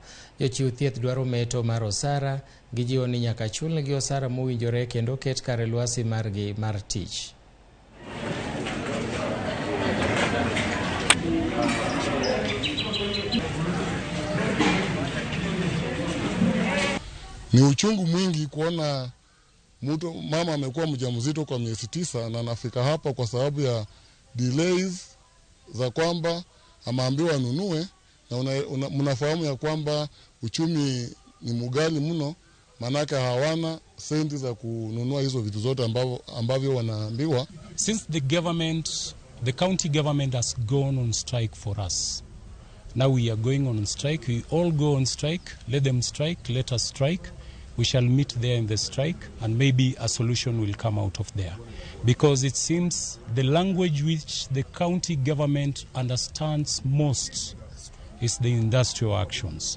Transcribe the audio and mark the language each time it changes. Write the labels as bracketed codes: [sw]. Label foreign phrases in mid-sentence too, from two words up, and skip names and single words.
[luo] Jochiw thieth dwaro meto mar osara, gijiwo ni nyaka chulnegi osara mowinjore kendo ket kare lwasi margi mar tich. [sw] Ni uchungu mwingi kuona mama amekuwa mjamzito kwa miezi 9 na anafika hapa kwa sababu ya delays za kwamba ameambiwa anunue, na mnafahamu ya kwamba uchumi ni mgali mno, manake hawana senti za kununua hizo vitu zote ambavyo wanaambiwa. [en] Since the county government has gone on strike for us. Now we are going on strike. We all go on strike. Let them strike. Let us strike. We shall meet there in the strike, and maybe a solution will come out of there. Because it seems the language which the county government understands most is the industrial actions.